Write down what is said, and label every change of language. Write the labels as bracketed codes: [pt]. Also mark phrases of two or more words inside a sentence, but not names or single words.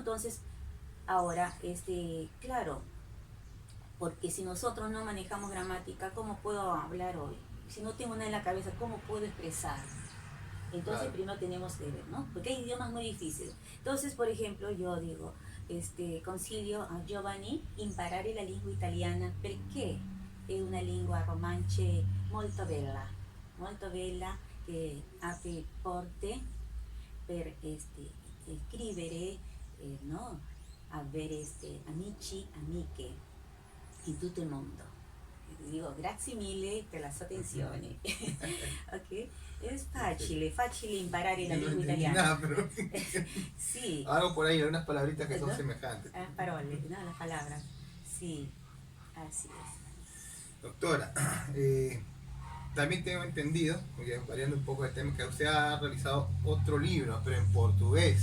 [es] Entonces, ahora, claro, porque si nosotros no manejamos gramática, ¿cómo puedo hablar hoy? Si no tengo nada en la cabeza, ¿cómo puedo expresar? Entonces Claro, primero tenemos que ver, ¿no? Porque hay idiomas muy difíciles. Entonces, por ejemplo, yo digo, [it] consiglio a Giovanni imparare la lingua italiana perché è una lingua romance molto bella che apre porte per scrivere, no? Avere amici, amiche in tutto il mondo. Digo, grazie mille per la sua attenzione. Ok? Es facile imparare la [es] yo no [it] lingua [es] entendí [it] italiana. [es] nada, pero [it] Sì, [es] algo por ahí, algunas palabritas que son ¿no? semejantes. Las parole, ¿no? Las palabras. Sí, así es. Doctora, también tengo entendido, variando un poco de tema, que usted ha realizado otro libro, pero en portugués.